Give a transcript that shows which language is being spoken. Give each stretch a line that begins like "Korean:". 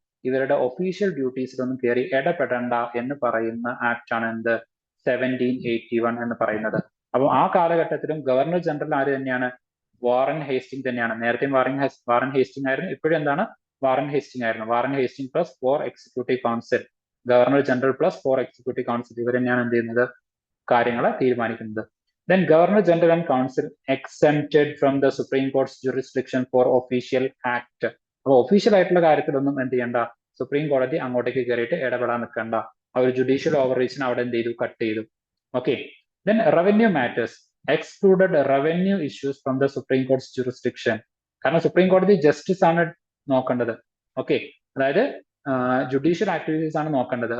Malayalam: ഇവരുടെ ഒഫീഷ്യൽ ഡ്യൂട്ടീസിലൊന്നും കയറി ഇടപെടണ്ട എന്ന് പറയുന്ന ആക്ട് ആണ് എന്ത് 1781 എന്ന് പറയുന്നത്. അപ്പോൾ ആ കാലഘട്ടത്തിലും ഗവർണർ ജനറൽ ആര് തന്നെയാണ്? വാറൻ ഹേസ്റ്റിംഗ് തന്നെയാണ്. നേരത്തെ വാറൻ ഹേസ്റ്റിംഗ് ആയിരുന്നു, ഇപ്പോഴും എന്താണ്? വാറൻ ഹേസ്റ്റിംഗ് ആയിരുന്നു. Warren Hasting plus 4 executive council, governor general plus 4 executive council, ഇവർ തന്നെയാണ് എന്ത് ചെയ്യുന്നത്? കാര്യങ്ങളെ തീരുമാനിക്കുന്നത്.
English: Then Governor General and Council exempted from the Supreme Court's jurisdiction for official act.
Malayalam: അപ്പോൾ ഒഫീഷ്യൽ ആയിട്ടുള്ള കാര്യത്തിലൊന്നും എന്ത് ചെയ്യണ്ട? സുപ്രീം കോടതി അങ്ങോട്ടേക്ക് കയറിയിട്ട് ഇടപെടാൻ നിൽക്കണ്ട. ആ ഒരു ജുഡീഷ്യൽ ഓവറീച്ചിന് അവിടെ എന്ത് ചെയ്തു? കട്ട് ചെയ്തു. Okay.
English: Then revenue matters excluded revenue issues from the supreme court's jurisdiction.
Malayalam: കാരണം സുപ്രീം കോടതി ജസ്റ്റിസ് ആണ് നോക്കേണ്ടത്. ഓക്കെ, അതായത് ജുഡീഷ്യൽ ആക്ടിവിറ്റീസ് ആണ് നോക്കേണ്ടത്.